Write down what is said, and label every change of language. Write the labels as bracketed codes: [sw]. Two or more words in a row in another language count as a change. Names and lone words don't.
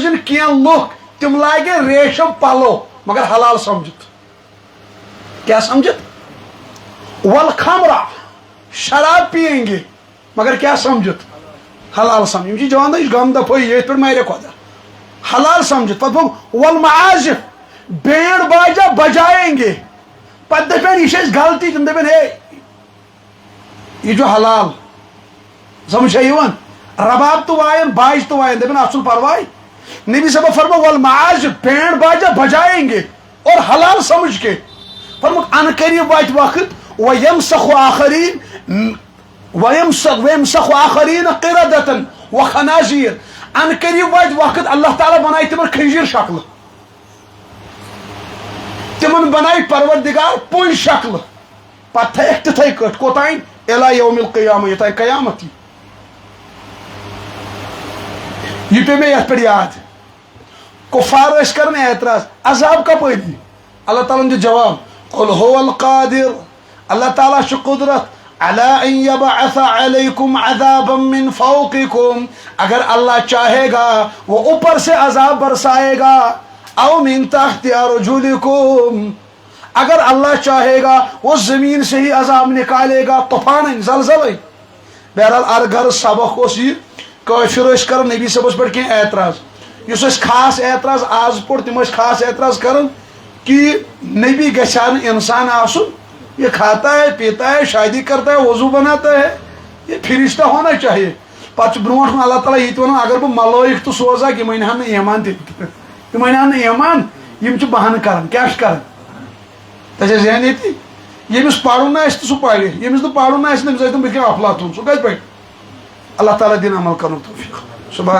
[ks] یِن کینٛہہ لُکھ تِم لاگن ریشم پلو مگر حلال سمجھِتھ کیٛاہ سمجھِتھ والخمرہ [ur] شراب پیئیں گے مگر [ks] کیٛاہ سمجھِتھ حلال سمجھ یِم چھِ جوان یہِ چھُ غم دفٲیی ییٚتھۍ پٮ۪ٹھ مارے خۄدا حلال سمجھِتھ پتہٕ گوٚو والمعازف [ur] بینڈ باجا بجائیں گے [ks] پتہٕ دپن یہِ چھِ اَسہِ غلطی تِم دپن ہے یہِ چھُ حلال سمجھ چھا یِوان رباب تو وائن باج تو وائن دپن اتھ چھُنہٕ پرواے نبی صاحب فرمو والمعازف [ur] بینڈ باجا بجائیں گے اور حلال سمجھ کے [ks] فرموکھ ان قریب واتہِ وقت [ar] وَيَمْسَخُ آخَرِينَ وَيَمْسَخُ آخَرِينَ قِرَدَةً وَخَنَازِيرَ [ks] ان قریب واتہِ وقت اللہ تعالیٰ بنایہِ تِمن خنزیٖر شکلہٕ تِمن بنایہِ پروردگار پُنۍ شکلہٕ پتہٕ تھایکھ تِتھٕے کٲٹھۍ کوٚتانۍ [ar] اِلَى یومِ القیامہ [ks] یوٚتانۍ قیامت یی یہ پیٚو مےٚ یتھ پٮ۪ٹھ یاد کُفار ٲسۍ کران اعتراض عذاب کپٲرۍ دی اللہ تعالیٰ ہن دیُت جواب [ar] قُلْ هُوَ الْقَادِرُ [ks] اللہ تعالیٰ چھُ قُدرت [ar] عَلَىٰ أَن يَبْعَثَ عَلَيْكُمْ عَذَابًا مِّن فَوْقِكُمْ [ur] اگر اللہ چاہے گا وہ اوپر سے عذاب برسائے گا [ar] او من تحت ارجلکم [ur] اگر اللہ چاہے گا وہ زمین سے ہی عذاب نکالے گا طوفان زلزلے [ks] بہرحال ارغر سبق اوس یہ کٲشر ٲسۍ کران نبی صٲبس پٮ۪ٹھ کینٛہہ اعتراض یُس أسۍ خاص اعتراض آز پوٚر تِم ٲسۍ خاص اعتراض کران کہ نبی گژھِ ہا نہٕ انسان آسُن [ur] یہ کھاتا ہے پیتا ہے شادی کرتا ہے وضو بناتا ہے یہ فرشتہ ہونا چاہیے [ks] پتہٕ برونٛٹھ کُن اللہ تعالیٰ یہِ ونان اگر بہٕ ملٲیِک تہٕ سوزا یِم أنۍ ہن نہٕ ایمان تہِ یِم أنۍ ہن نہٕ ایمان یِم چھِ بہانہٕ کران کیٛاہ چھِ کران تۄہہِ چھا ذہن ییٚتی ییٚمِس پرُن آسہِ تہٕ سُہ پرِ ییٚمِس نہٕ پرُن آسہِ تٔمِس ٲسۍ تِم بٕتھِ کَنۍ افلاطوٗن سُہ کَتہِ پرِ اللہ تعالیٰ دِنۍ عمل کرنُک توفیٖق سبحان